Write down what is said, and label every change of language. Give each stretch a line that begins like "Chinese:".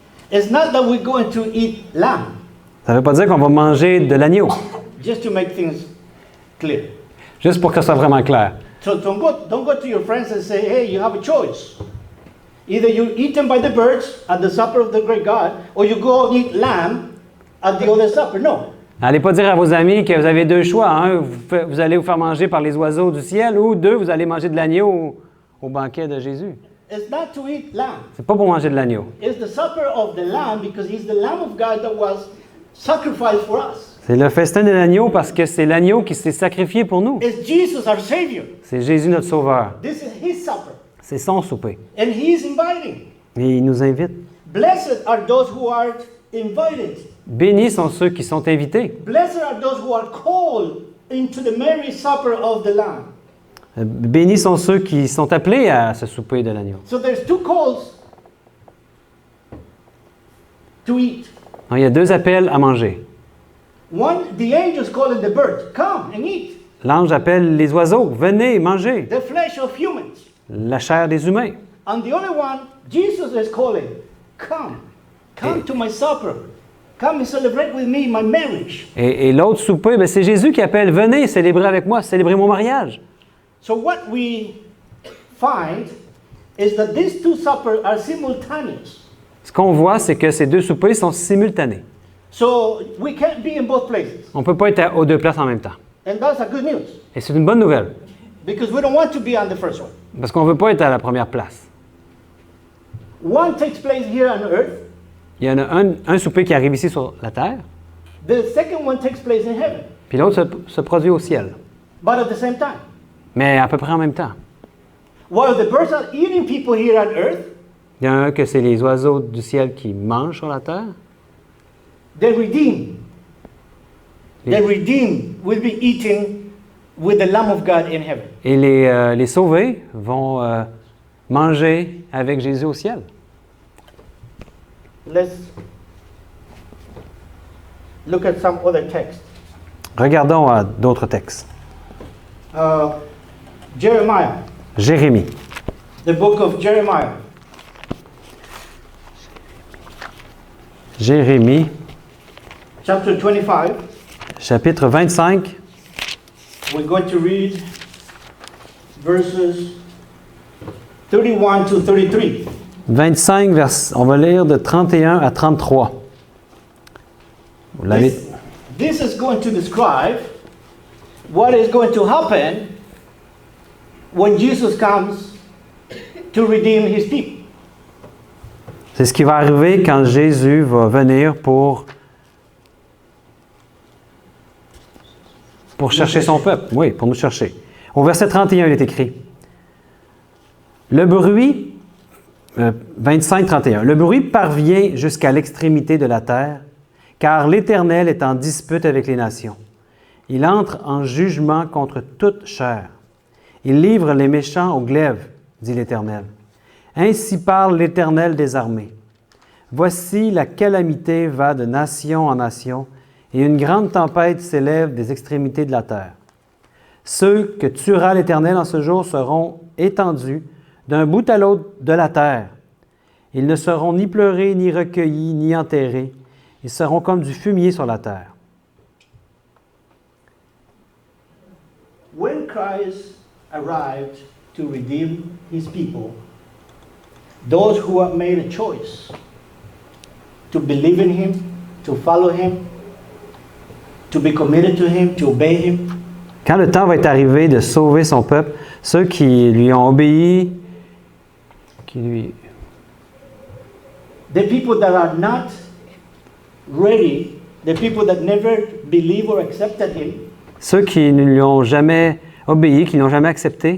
English: It's not that we're going to eat lamb,
French: Ça ne veut pas dire qu'on va manger de l'agneau,
English: just to make things clear.
French: juste pour que ce soit vraiment clair.
English: So don't go to your friends and say, hey, you have a choice. Either you're eaten by the birds at the supper of the great God, or you go eat lamb at the other supper. No.
French: N'allez pas dire à vos amis que vous avez deux choix. Un, vous allez vous faire manger par les oiseaux du ciel, ou deux, vous allez manger de l'agneau au banquet de Jésus.
English: It's not to eat lamb.
French: C'est pas pour manger de l'agneau.
English: It's the supper of the Lamb because he's the Lamb of God that was sacrificed for us.
French: C'est le festin de l'agneau parce que c'est l'agneau qui s'est sacrifié pour nous.
English: It's Jesus our Savior.
French: C'est Jésus notre Sauveur.
English: This is his supper.
French: C'est son souper.
English: And he's inviting.
French: Et il nous invite.
English: Blessed are those who are invited.
French: Bénis sont ceux qui sont invités.
English: Blessed are those who are called into the marriage supper of the Lamb.
French: Bénis sont ceux qui sont appelés à ce souper de l'agneau.
English: So there's two calls to eat.
French: Alors, il y a deux appels à manger.
English: One, the angels calling the birds, come and eat.
French: L'ange appelle les oiseaux, venez manger
English: The flesh of humans.
French: la chair des humains.
English: And the other one, Jesus is calling, come to my supper. Come and celebrate with me my marriage.
French: Et l'autre souper, ben, c'est Jésus qui appelle, venez célébrer avec moi, célébrer mon mariage.
English: So what we find is that these two suppers are simultaneous.
French: Ce qu'on voit, c'est que ces deux soupers sont simultanés.
English: So we can't be in both places.
French: On ne peut pas être aux deux places en même temps.
English: And that's a good news.
French: Et c'est une bonne nouvelle,
English: Because we don't want to be on the first one.
French: parce qu'on ne veut pas être à la première place.
English: One takes place here on earth.
French: Il y en a un souper qui arrive ici sur la terre,
English: The second one takes place in heaven.
French: puis l'autre se produit au ciel.
English: But at the same time.
French: Mais à peu près en même temps.
English: While the birds are eating people here on earth,
French: Il y en a un que c'est les oiseaux du ciel qui mangent sur la terre.
English: the redeemed. The redeemed will be eating with the Lamb of God in heaven.
French: Et les sauvés vont manger avec Jésus au ciel.
English: Let's look at some other texts.
French: Regardons d'autres textes.
English: Jeremiah,
French: Jérémie.
English: the book of Jeremiah.
French: Jérémie,
English: Chapter 25,
French: chapitre 25.
English: we're going to read verses 31 to 33.
French: 25, on va lire de 31 à 33. Vous l'avez?
English: This is going to describe what is going to happen when Jesus comes to redeem his people.
French: C'est ce qui va arriver quand Jésus va venir pour chercher son peuple. Oui, pour nous chercher. Au verset 31, il est écrit. Le bruit, 25-31, le bruit parvient jusqu'à l'extrémité de la terre, car l'Éternel est en dispute avec les nations. Il entre en jugement contre toute chair. Il livre les méchants au glaive, dit l'Éternel. Ainsi parle l'Éternel des armées. Voici la calamité va de nation en nation, et une grande tempête s'élève des extrémités de la terre. Ceux que tuera l'Éternel en ce jour seront étendus d'un bout à l'autre de la terre. Ils ne seront ni pleurés, ni recueillis, ni enterrés. Ils seront comme du fumier sur la terre.
English: When Christ arrived to redeem his people, those who have made a choice to believe in Him, to follow Him, to be committed to Him, to obey Him.
French: Quand le temps va être arrivé de sauver son peuple, ceux qui lui ont obéi,
English: The people that are not ready, the people that never believe or accepted Him,
French: ceux qui ne lui ont jamais obéi, qui ne l'ont jamais accepté,